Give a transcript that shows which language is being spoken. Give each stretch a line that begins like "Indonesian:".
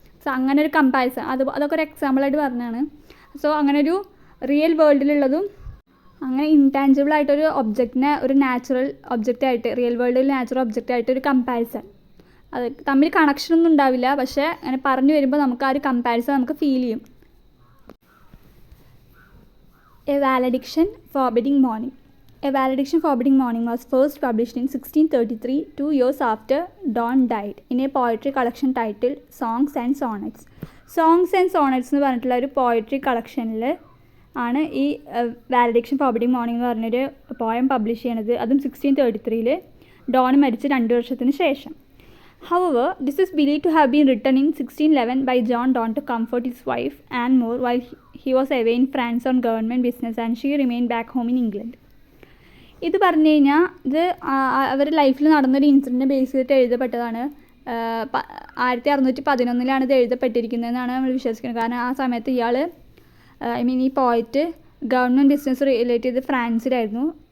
Malayalam: So അങ്ങനെ ഒരു comparison അതൊക്കെ ഒരു എക്സാമ്പിളായിട്ട് പറഞ്ഞതാണ്. സോ അങ്ങനെ ഒരു റിയൽ വേൾഡിലുള്ളതും അങ്ങനെ ഇൻടാൻജിബിൾ ആയിട്ടൊരു ഒബ്ജക്റ്റിനെ ഒരു നാച്ചുറൽ ഒബ്ജക്റ്റായിട്ട്, റിയൽ വേൾഡിൽ നാച്ചുറൽ ഒബ്ജക്റ്റായിട്ട് ഒരു കമ്പാരിസൺ. അത് തമ്മിൽ കണക്ഷനൊന്നും ഉണ്ടാവില്ല, പക്ഷേ അങ്ങനെ പറഞ്ഞു വരുമ്പോൾ നമുക്ക് ആ ഒരു കമ്പാരിസൺ നമുക്ക് ഫീൽ ചെയ്യും.
English: A valediction forbidding mourning. A valediction forbidding morning was first published in 1633, 2 years after Donne died, in a poetry collection titled Songs and Sonnets.
Malayalam: Songs and Sonnets എന്ന് പറഞ്ഞിട്ടുള്ള ഒരു പോയട്രി കളക്ഷനിൽ ആണ് ഈ വാലഡിക്ഷൻ ഫോർബിഡിംഗ് മോർണിംഗ് എന്ന് പറഞ്ഞൊരു പോയം പബ്ലിഷ് ചെയ്യണത്. അതും 1633 ഡോൺ മരിച്ച് 2 വർഷത്തിന് ശേഷം.
English: However, this is believed to have been written in 1611 by John Donne to comfort his wife Anne More while he was away in France on government business and she remained back home in England.
Malayalam: ഇത് പറഞ്ഞു കഴിഞ്ഞാൽ ഇത് അവരുടെ ലൈഫിൽ നടന്നൊരു incident base ചെയ്തിട്ട് എഴുതപ്പെട്ടതാണ്. 1611 ഇത് എഴുതപ്പെട്ടിരിക്കുന്നതെന്നാണ് നമ്മൾ വിശ്വസിക്കുന്നത്. കാരണം ആ സമയത്ത് ഇയാൾ ഐ മീൻ ഈ പോയറ്റ് ഗവൺമെൻറ് ബിസിനസ് റിലേറ്റ് ചെയ്ത് ഫ്രാൻസിലായിരുന്നു.